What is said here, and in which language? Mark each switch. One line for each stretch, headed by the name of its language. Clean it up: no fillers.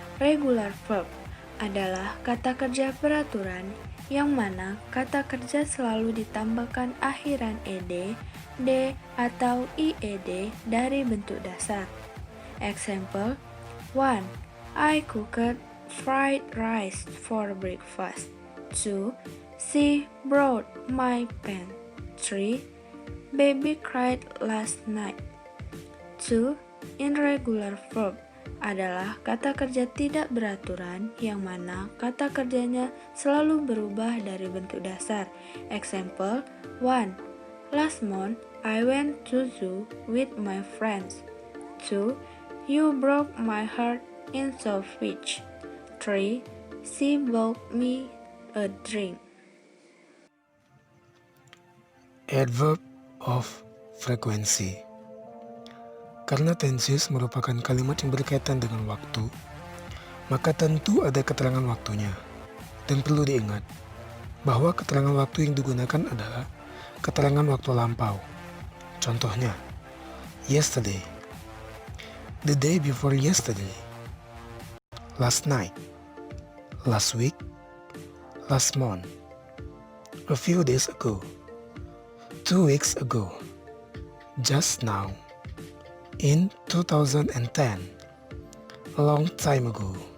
Indonesian: Regular verb adalah kata kerja peraturan yang mana kata kerja selalu ditambahkan akhiran ed, d, atau ied dari bentuk dasar.
English: Example, 1. I cooked fried rice for breakfast. 2. She brought my pen. 3. Baby cried last night. 2.
Indonesian: Irregular verb adalah kata kerja tidak beraturan yang mana kata kerjanya selalu berubah dari bentuk dasar.
English: Example, 1. Last month, I went to zoo with my friends. 2. You broke my heart in Southwich. 3. She bought me a drink. Adverb of frequency.
Indonesian: Karena tenses merupakan kalimat yang berkaitan dengan waktu, maka tentu ada keterangan waktunya. Dan perlu diingat bahwa keterangan waktu yang digunakan adalah keterangan waktu lampau. Contohnya,
English: yesterday, the day before yesterday, last night, last week, last month, a few days ago, 2 weeks ago, just now, in 2010, a long time ago.